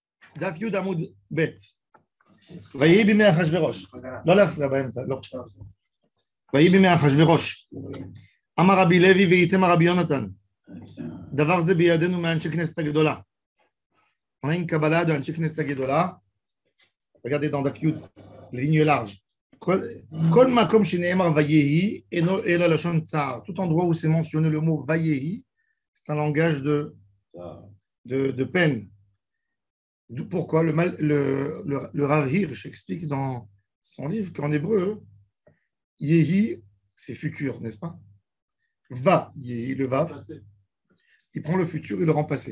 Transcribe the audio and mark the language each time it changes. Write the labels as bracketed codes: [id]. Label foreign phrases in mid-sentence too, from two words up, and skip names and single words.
[he] דף י' עמוד ב' ויהי בימי אחשוורוש. לא להפריע באמצע, לא. ויהי בימי אחשוורוש. אמר רבי לוי ואיתמר רבי יונתן. דבר זה בידינו מאנשי כנסת הגדולה. [fr] On a une Kabbalah de [he] אנשי כנסת הגדולה. [fr] Regardez dans [he] דף י, [fr] les lignes larges. [he] כל מקום שנאמר ויהי אינו אלא לשון צער. [fr] Tout endroit où c'est mentionné le mot vayehi, c'est un langage de peine. Pourquoi le Rav Hirsch explique dans son livre qu'en hébreu, yehi, c'est futur, n'est-ce pas? Va, yehi, le vav, il prend le futur et le rend passé.